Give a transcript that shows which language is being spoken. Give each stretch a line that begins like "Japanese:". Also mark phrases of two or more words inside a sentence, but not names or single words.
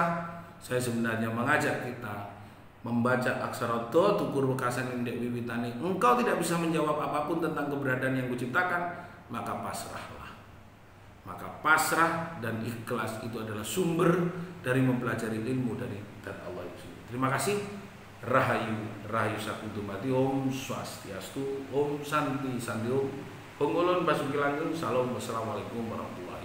Indonesian: Saya sebenarnya mengajak kita membaca aksara Do,
Javanese: Tukur Wekasan Dek Wiwitani.
Indonesian: Engkau tidak bisa menjawab apapun tentang keberadaan yang kuciptakan, maka pasrahlah. Maka pasrah dan ikhlas itu adalah sumber dari mempelajari ilmu dari zat Allah itu. Terima kasih.
Javanese: Rahayu, Rahayu Sakutumati,
Balinese: Om Swastiastu, Om Santi Santi, Om Ulun Basuki Langgeng, Salam,
Arabic: والسلام عليكم ورحمة الله وبركاته.